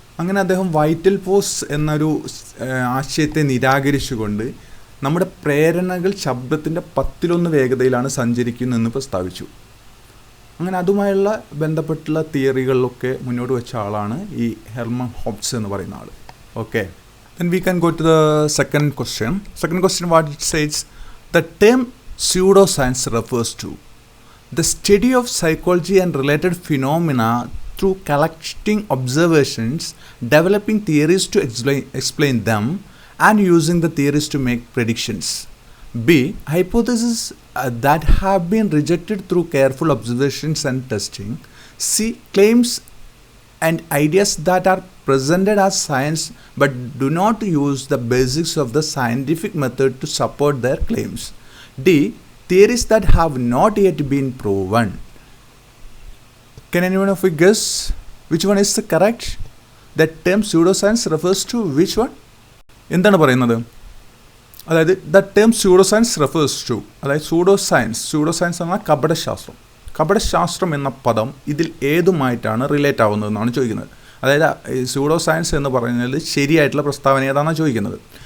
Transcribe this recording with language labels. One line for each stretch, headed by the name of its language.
Malayalam: അങ്ങനെ അദ്ദേഹം vital force എന്നൊരു ആശയത്തെ നിരാകരിച്ചുകൊണ്ട് നമ്മുടെ പ്രേരണകൾ ശബ്ദത്തിൻ്റെ 10 വേഗതയിലാണ് സഞ്ചരിക്കുന്നതെന്ന് പ്രസ്താവിച്ചു. അങ്ങനെ അതുമായുള്ള ബന്ധപ്പെട്ടുള്ള തിയറികളിലൊക്കെ മുന്നോട്ട് വെച്ച ആളാണ് ഈ ഹെർമൻ ഹോബ്സ് എന്ന് പറയുന്ന ആൾ.
English: Okay, then we can go to the second question. What it says, the term pseudoscience refers to the study of psychology and related phenomena through collecting observations, developing theories to explain them, and using the theories to make predictions. B. Hypotheses that have been rejected through careful observations and testing. C. Claims and ideas that are presented as science but do not use the basics of the scientific method to support their claims. D. Theories that have not yet been proven. Can anyone of you guess which one is the correct? That term pseudoscience refers to which one?
Malayalam: എന്താണ് പറയുന്നത്? അതായത്
English: the term pseudoscience refers to,
Malayalam: അതായത് സ്യൂഡോസയൻസ് എന്ന കപടശാസ്ത്രം എന്ന പദം ഇതിൽ ഏതുമായിട്ടാണ് relate ആവുന്നതെന്നാണ് ചോദിക്കുന്നത്. അതായത് സ്യൂഡോസയൻസ് എന്ന് പറയുന്നത് ശരിയായിട്ടുള്ള പ്രസ്താവന ഏതാണെന്നാണ് ചോദിക്കുന്നത്.